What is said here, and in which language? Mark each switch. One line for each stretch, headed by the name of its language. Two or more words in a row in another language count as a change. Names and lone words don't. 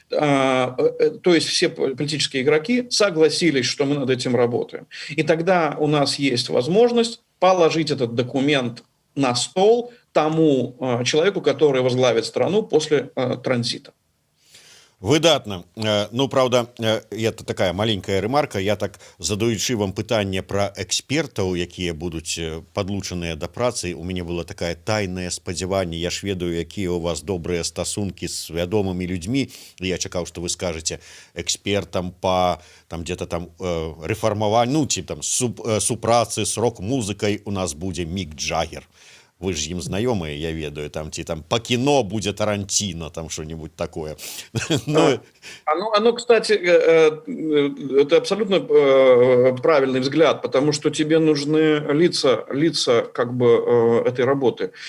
Russian: То есть все политические игроки согласились, что мы над этим работаем. И тогда у нас есть возможность положить этот документ на стол тому человеку, который возглавит страну после транзита.
Belarusian: Выдатна.
Russian: Ну, правда, это такая маленькая ремарка.
Belarusian: Я так, задаючы вам пытанне пра экспертаў, якія будуць падлучаныя да працы, у мяне было такае тайнае спадзяванне. Я ж ведаю, якія у вас добрыя стасункі з вядомымі людзьмі. Я чакаў, што вы скажаце экспертам па там
Russian: где-то там
Belarusian: рэфармаванню, ну, ці там супрацы з рок-музыкай у нас будзе Мік Джаггер.
Russian: Вы же им знакомые, я ведаю, там, там по кино будет Тарантино, там что-нибудь такое. Оно, кстати, это абсолютно правильный взгляд, потому что тебе нужны лица как бы этой работы.